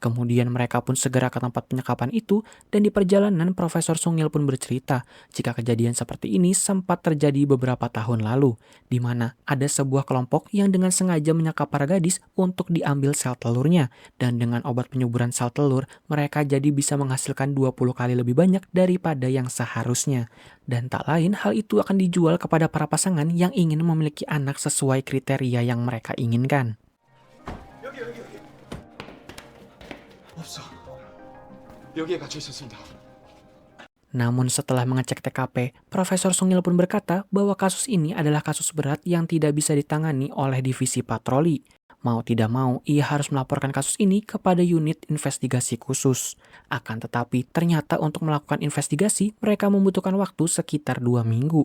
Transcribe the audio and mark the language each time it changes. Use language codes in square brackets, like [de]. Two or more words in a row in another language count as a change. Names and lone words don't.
[id] Kemudian mereka pun segera ke tempat penyekapan itu dan di perjalanan Profesor Sungil pun bercerita jika kejadian seperti ini sempat terjadi beberapa tahun lalu, di mana ada sebuah kelompok yang dengan sengaja menyekap para gadis untuk diambil sel telurnya dan dengan obat penyuburan sel telur mereka jadi bisa menghasilkan 20 kali lebih banyak daripada yang seharusnya. Dan tak lain hal itu akan dijual kepada para pasangan yang ingin memiliki anak sesuai kriteria yang mereka inginkan. [ko] 없어. 여기에 갇혀 있었습니다. [id] Namun setelah mengecek TKP, Profesor Sungil pun berkata bahwa kasus ini adalah kasus berat yang tidak bisa ditangani oleh divisi patroli. Mau tidak mau, ia harus melaporkan kasus ini kepada unit investigasi khusus. Akan tetapi, ternyata untuk melakukan investigasi, mereka membutuhkan waktu sekitar 2 minggu.